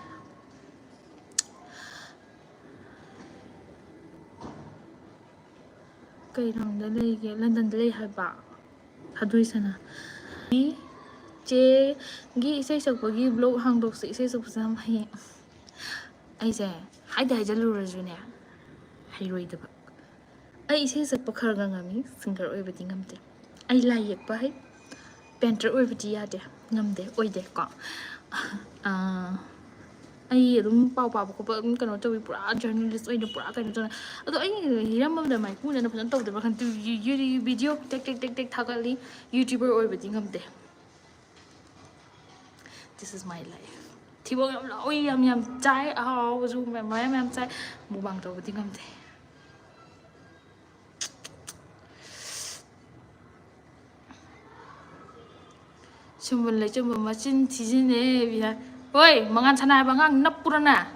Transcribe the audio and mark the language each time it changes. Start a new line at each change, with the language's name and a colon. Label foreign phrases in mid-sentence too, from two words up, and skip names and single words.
Manipuri: ꯀꯩ ꯂꯝꯗ ꯂꯩꯒꯦ ꯂꯟꯗꯟꯗ ꯂꯩ ꯍꯥꯏꯕ ꯊꯥꯗꯣꯏꯁꯅꯥ ꯆꯦꯒꯤ ꯏꯁꯩ ꯁꯛꯄꯒꯤ ꯕ꯭ꯂꯣꯛ ꯍꯥꯡꯗꯣꯛꯁꯦ ꯏꯁꯩ ꯁꯛꯄꯁꯦ ꯌꯥꯝ ꯍꯩꯌꯦ ꯑꯩꯁꯦ ꯍꯥꯏꯖꯜꯂꯨꯔꯁꯨꯅꯦ ꯍꯩꯔꯣꯏꯗꯕ ꯑꯩ ꯏꯁꯩ ꯁꯛꯄ ꯈꯔ ꯉꯝꯃꯤ ꯁꯤꯡꯒꯔ ꯑꯣꯏꯕꯗꯤ ꯉꯝꯗꯦ ꯑꯩ ꯂꯥꯏ ꯌꯦꯛꯄ ꯍꯩ ꯄꯦꯟꯇꯔ ꯑꯣꯏꯕꯗꯤ ꯌꯥꯗꯦ ꯉꯝꯗꯦ ꯑꯣꯏꯗꯦꯀꯣ ꯑꯩ ꯑꯗꯨꯝ ꯄꯥꯎ ꯄꯥꯕ ꯈꯣꯠꯄ ꯑꯗꯨꯝ ꯀꯩꯅꯣ ꯇꯧꯋꯤ ꯄꯨꯔꯥ ꯖꯔꯅꯦꯂꯤꯁ ꯑꯣꯏꯅ ꯄꯨꯔꯥ ꯀꯩꯅꯣ ꯇꯧꯅ ꯑꯗꯣ ꯑꯩ ꯍꯤꯔꯝꯕꯗ ꯃꯥꯏꯄꯨꯅꯅ ꯐꯖꯅ ꯇꯧꯗꯕ꯭ꯔꯥ ꯈꯟꯗꯦ
English: video take
Manipuri: ꯊꯥꯒꯠꯂꯤ ꯌꯨꯇ꯭ꯌꯨꯕꯔ ꯑꯣꯏꯕꯗꯤ ꯉꯝꯗꯦ
English: This is my life
Manipuri: ꯊꯤꯕꯣꯡ ꯌꯥꯝ ꯂꯥꯎꯏ ꯌꯥꯝ ꯆꯥꯏ ꯑꯍꯥꯎꯕꯁꯨ ꯃꯌꯥꯝ ꯆꯥꯏ ꯃꯨꯛꯕꯥꯡ ꯇꯧꯕꯗꯤ ꯉꯝꯗꯦ ꯁꯨꯝꯕ ꯂꯩꯆꯨꯝꯕ ꯃꯆꯤꯟ ꯊꯤꯖꯤꯟꯅꯦ ꯕꯤꯅ ꯍꯣꯏ ꯃꯉꯥꯟ ꯁꯅꯥ ꯍꯥꯏꯕ ꯑꯉꯥꯡ ꯅꯞꯄꯨꯔꯅ